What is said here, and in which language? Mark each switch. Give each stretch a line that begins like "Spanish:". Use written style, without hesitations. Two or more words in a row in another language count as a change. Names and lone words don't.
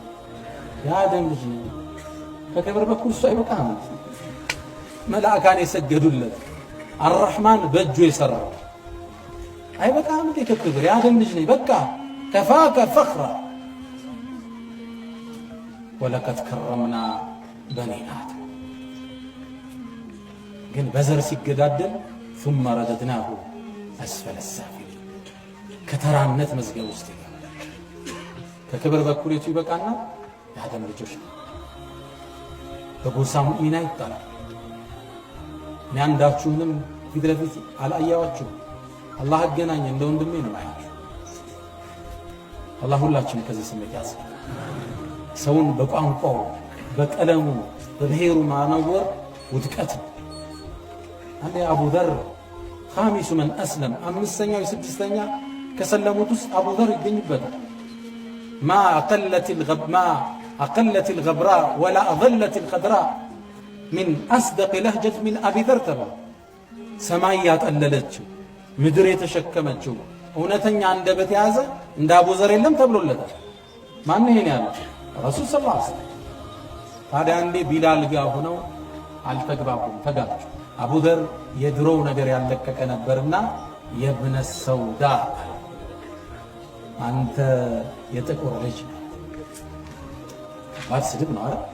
Amharic: የአደም ልጅ ነኝ። ከክብር በኩል እሱ አይበቃም። መላእካን የሰገዱለት አርህማን በእጁ የሰራው አይበቃም እንዴ? ከክብር የአደም ልጅ ነኝ በቃ
Arabic: كفاك فخرا ولقد كرمنا بني آدم።
Amharic: ግን በዘር ሲገዳደል
Arabic: ثم رددناه أسفل السافلين
Amharic: ከተራነት መዝገብ ውስጥ ይገባል። ከክብር በኩል የቱ ይበቃና የአደም ልጆች በጎሳ ሙእሚና ይጣላል። እኔ አንዳችሁንም ፊት ለፊት አላያዋችሁ አላህ አገናኘ እንደ ወንድሜ ነው ማያችሁ። አላህ ሁላችንም ከዚህ ስሜት ያዝ። ሰውን በቋንቋው በቀለሙ በብሔሩ ማነወር ውድቀት ነው። አንዴ አቡ ዘር
Arabic: خامس من أسلم
Amharic: አምስተኛው የስድስተኛ ከሰለሙት ውስጥ አቡ ዘር ይገኝበታል። ማ
Arabic: أقلت الغبراء ولا أظلت الخضراء من أصدق لهجة من أبي ذر
Amharic: ተባለ። ሰማይ ያጠለለችው ምድር የተሸከመችው እውነተኛ አንደበት ያዘ እንደ አቡ ዘር የለም ተብሎለታል። ማን ይሄን ያለው? ረሱል
Arabic: صلى الله عليه وسلم።
Amharic: ታዲያ እንዴ ቢላል ጋር ሆነው አልተግባቡም፣ ተጋጩ። አቡ ዘር የድሮው ነገር ያለቀቀ ነበርና
Arabic: يا ابن السوداء
Amharic: አንተ የጥቁር ልጅ ባድ ስድብ ነው አይደል?